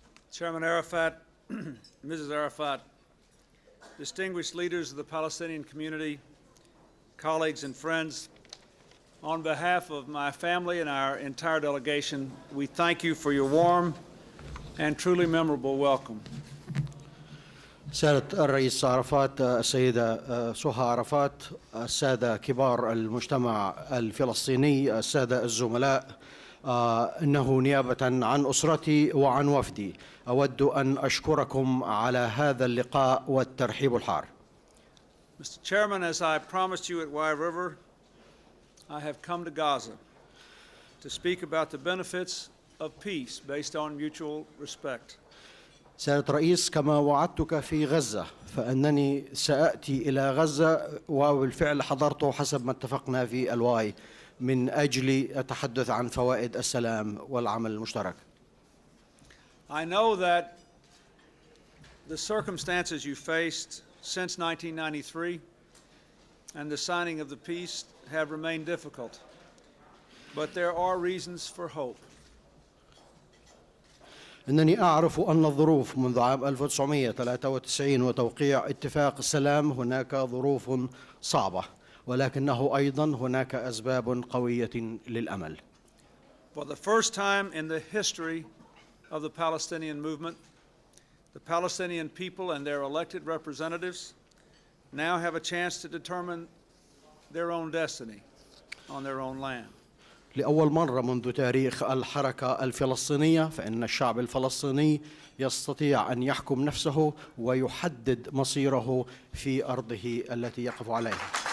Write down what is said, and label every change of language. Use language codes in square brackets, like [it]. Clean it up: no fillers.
[en] Chairman Arafat, Mrs. Arafat, distinguished leaders of the Palestinian community, colleagues and friends, on behalf of my family and our entire delegation, we thank you for your warm and truly memorable welcome. [ar] سيادة الرئيس عرفات، السيدة سهى عرفات، السادة كبار المجتمع الفلسطيني، السادة الزملاء، إنه نيابة عن أسرتي وعن وفدي أود أن أشكركم على هذا اللقاء والترحيب الحار. [en] Mr. Chairman, as I promised you at Wye River, I have come to Gaza to speak about the benefits of peace based on mutual respect. [ar] سيادة الرئيس، كما وعدتك في غزة فأنني سأتي إلى غزة وبالفعل حضرته حسب ما اتفقنا في الواي من أجل التحدث عن فوائد السلام والعمل المشترك. [en] I know that the circumstances you faced since 1993 and the signing of the peace have remained difficult, but there are reasons for hope. [ar] إنني أعرف أن الظروف منذ عام 1993 وتوقيع اتفاق السلام هناك ظروف صعبة، ولكنه أيضا هناك أسباب قوية للأمل. [en] For the first time in the history of the Palestinian movement, the Palestinian people and their elected representatives now have a chance to determine their own destiny on their own land. [ar] لأول مرة منذ تاريخ الحركة الفلسطينية فإن الشعب الفلسطيني يستطيع أن يحكم نفسه ويحدد مصيره في أرضه التي يقف عليها.